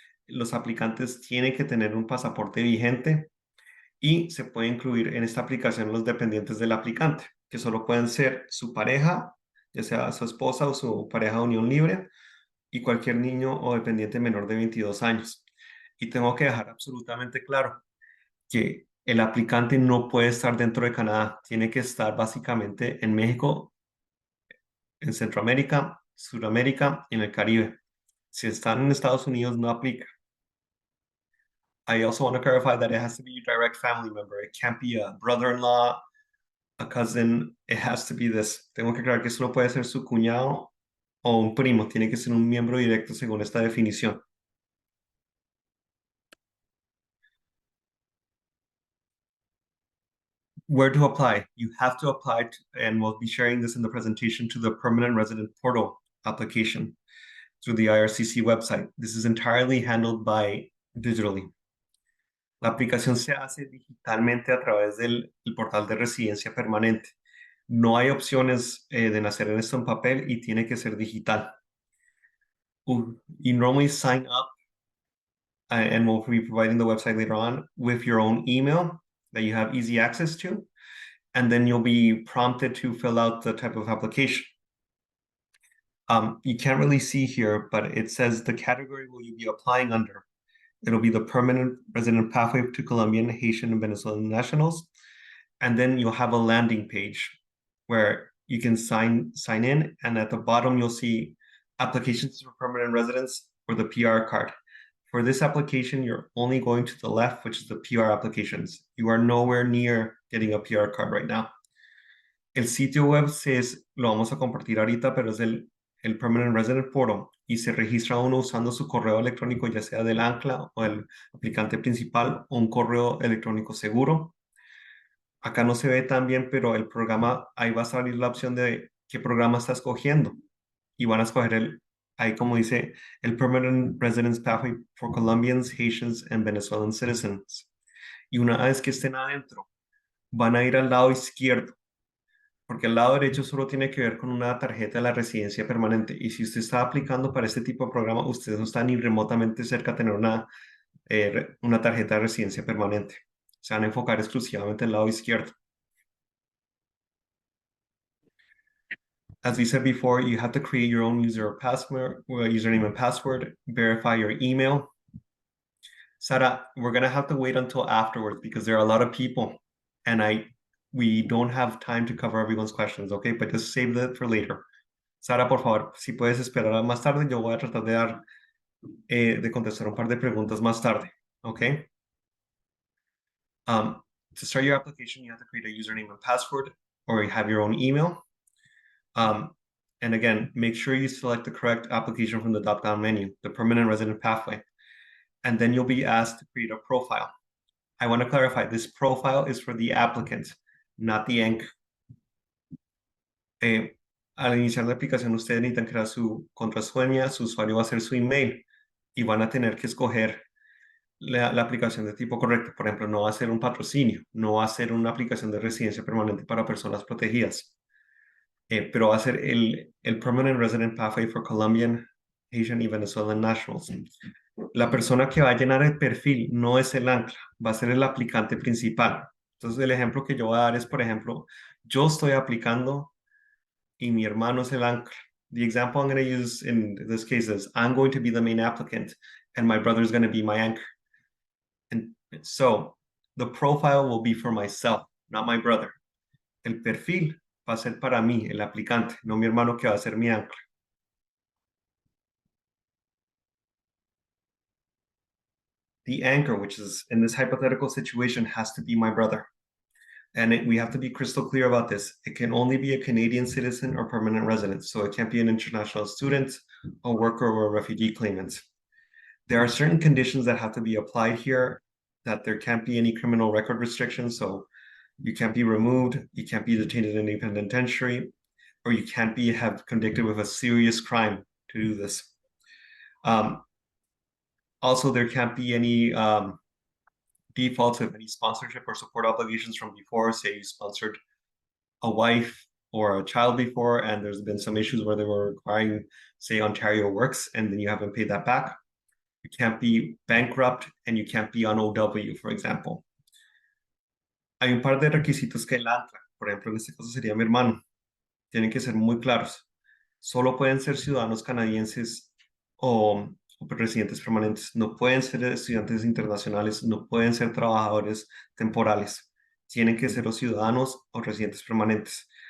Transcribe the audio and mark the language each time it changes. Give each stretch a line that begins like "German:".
Spanish: Los aplicantes tienen que tener un pasaporte vigente y se puede incluir en esta aplicación los dependientes del aplicante, que solo pueden ser su pareja, ya sea su esposa o su pareja de unión libre, y cualquier niño o dependiente menor de 22 años. Y tengo que dejar absolutamente claro que el aplicante no puede estar dentro de Canadá, tiene que estar básicamente en México, en Centroamérica, Sudamérica y en el Caribe. Si están en Estados Unidos, no aplica.
English: I also want to clarify that it has to be a direct family member. It can't be a brother-in-law, a cousin. It has to be this. Tengo que aclarar que eso no puede ser su cuñado o un primo. Tiene que ser un miembro directo según esta definición. Where to apply? You have to apply, and we'll be sharing this in the presentation, to the Permanent Resident Portal application through the IRCC website. This is entirely handled digitally.
Spanish: La aplicación se hace digitalmente a través del portal de residencia permanente. No hay opciones de hacer esto en papel y tiene que ser digital.
English: You normally sign up, and we'll be providing the website later on, with your own email that you have easy access to, and then you'll be prompted to fill out the type of application. You can't really see here, but it says the category will you be applying under. It'll be the permanent resident pathway to Colombian, Haitian, and Venezuelan nationals. And then you'll have a landing page where you can sign in, and at the bottom you'll see applications for permanent residence or the PR card. For this application, you're only going to the left, which is the PR applications. You are nowhere near getting a PR card right now.
Spanish: El sitio web lo vamos a compartir ahorita, pero es el Permanent Resident Portal y se registra uno usando su correo electrónico, ya sea del ancla o el aplicante principal o un correo electrónico seguro. Acá no se ve tan bien, pero el programa, ahí va a salir la opción de qué programa está escogiendo. Y van a escoger ahí como dice, el Permanent Residence Pathway for Colombians, Haitians, and Venezuelan Citizens. Y una vez que estén adentro, van a ir al lado izquierdo, porque el lado derecho solo tiene que ver con una tarjeta de la residencia permanente. Y si usted está aplicando para este tipo de programa, usted no está ni remotamente cerca de tener una tarjeta de residencia permanente. Se van a enfocar exclusivamente al lado izquierdo.
English: As we said before, you have to create your own username and password, verify your email. Sara, we're gonna have to wait until afterwards because there are a lot of people and we don't have time to cover everyone's questions, okay? But just save that for later.
Spanish: Sara, por favor, si puedes esperar más tarde, yo voy a tratar de contestar un par de preguntas más tarde, okay?
English: To start your application, you have to create a username and password, or you have your own email. And again, make sure you select the correct application from the drop-down menu, the permanent resident pathway. And then you'll be asked to create a profile. I want to clarify, this profile is for the applicant, not the anchor.
Spanish: Al iniciar la aplicación, ustedes necesitan crear su contraseña, su usuario va a ser su email y van a tener que escoger la aplicación de tipo correcto. Por ejemplo, no va a ser un patrocinio, no va a ser una aplicación de residencia permanente para personas protegidas, pero va a ser el Permanent Resident Pathway for Colombian, Haitian y Venezuelan Nationals. La persona que va a llenar el perfil no es el ancla, va a ser el aplicante principal. Entonces, el ejemplo que yo voy a dar es, por ejemplo, yo estoy aplicando y mi hermano es el ancla.
English: The example I'm going to use in this case is I'm going to be the main applicant and my brother is going to be my anchor. And so the profile will be for myself, not my brother.
Spanish: El perfil va a ser para mí, el aplicante, no mi hermano que va a ser mi ancla.
English: The anchor, which is in this hypothetical situation, has to be my brother. And we have to be crystal clear about this. It can only be a Canadian citizen or permanent resident. So it can't be an international student, a worker, or a refugee claimant. There are certain conditions that have to be applied here, that there can't be any criminal record restrictions. So you can't be removed, you can't be detained in any penitentiary, or you can't be convicted with a serious crime to do this. Also, there can't be any defaults of any sponsorship or support obligations from before. Say you sponsored a wife or a child before, and there's been some issues where they were requiring, say, Ontario Works, and then you haven't paid that back. You can't be bankrupt, and you can't be on OW, for example.
Spanish: Hay un par de requisitos que el ANCLA, por ejemplo, en este caso sería mi hermano, tienen que ser muy claros. Solo pueden ser ciudadanos canadienses o residentes permanentes, no pueden ser estudiantes internacionales, no pueden ser trabajadores temporales, tienen que ser los ciudadanos o residentes permanentes.